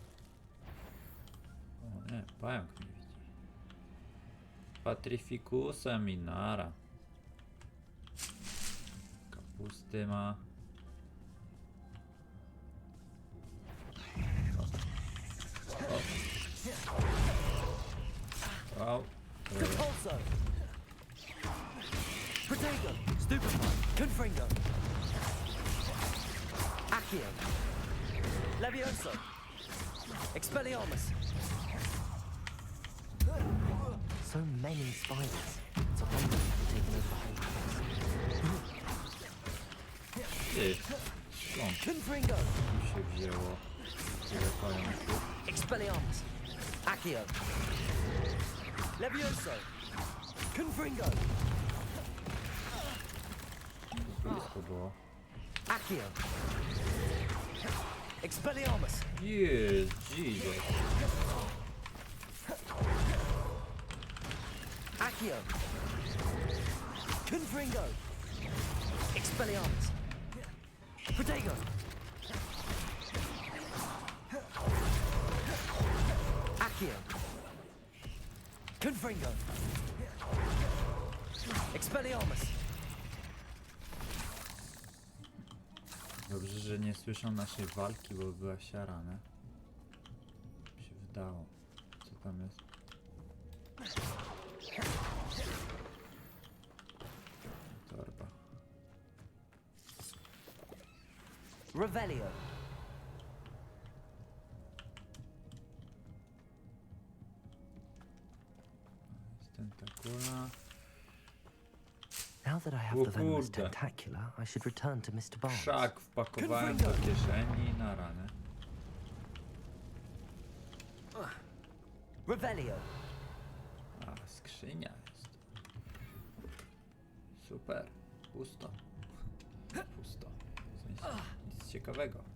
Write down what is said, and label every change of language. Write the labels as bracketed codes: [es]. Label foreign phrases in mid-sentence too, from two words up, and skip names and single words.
[pl] O nie, pająk mnie widzi. Patrificusa minara. Kapusty ma. O. Confringo. Accio. Levioso. Expelliarmus. [en] So many spiders. It's a wonder they've taken over the whole place. [pl] Ty, skąd Confringo. tu się wzięło tyle pająków? Expelliarmus. Accio. Levioso. Confringo. Blisko było. Accio. Expelliarmus. Jest, Jesus. Accio. Confringo. Expelliarmus. Protego. Accio. Confringo. Expelliarmus. Dobrze, że nie słyszą naszej walki, bo była siarana. Mi się wydało. Co tam jest? Torba. Revelio. Jest tentakula. [en] Now that I have [pl] O [en] the venomous [pl] kurde. [en] tentacula, I should return to Mr. Barnes. [pl] Krzak wpakowałem do kieszeni na ranę. Revelio. A, skrzynia jest. Super. Pusto. Pusto. W sensie, nic ciekawego.